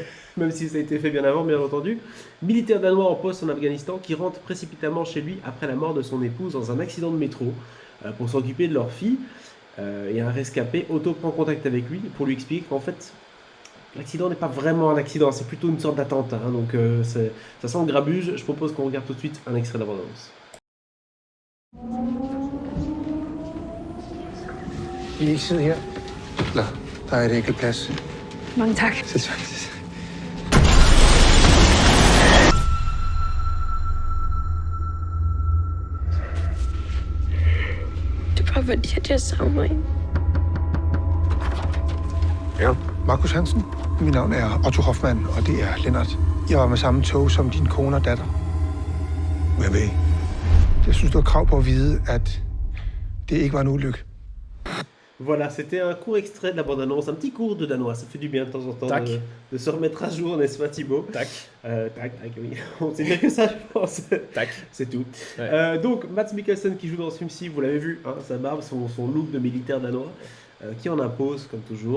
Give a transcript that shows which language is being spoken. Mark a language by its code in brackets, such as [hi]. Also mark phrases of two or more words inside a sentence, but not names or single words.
[fr] Même si ça a été fait bien avant, bien entendu. Militaire danois en poste en Afghanistan qui rentre précipitamment chez lui après la mort de son épouse dans un accident de métro pour s'occuper de leur fille. Et un rescapé auto prend contact avec lui pour lui expliquer qu'en fait, l'accident n'est pas vraiment un accident, c'est plutôt une sorte d'attentat. Donc ça sent le grabuge. Je propose qu'on regarde tout de suite un extrait d'abondance. [da] I ikke sidde her? Eller, der er et enkelt plads. Mange tak. Sæt sig. Det er bare fordi, at jeg savner en. Ja. Markus Hansen. Mit navn er Otto Hoffmann, og det er Lennart. Jeg var med samme tog som din kone og datter. Hvad ved I? Jeg synes, du har krav på at vide, at det ikke var en ulykke. [fr] Voilà, c'était un court extrait de la bande-annonce, un petit cours de danois. Ça fait du bien de temps en temps de se remettre à jour, n'est-ce pas Thibaut? Tac. Tac, oui. On sait bien que ça, je pense. Tac. C'est tout. Ouais. Donc, Mads Mikkelsen qui joue dans ce film-ci, vous l'avez vu, hein, sa barbe, son look de militaire danois, qui en impose, comme toujours.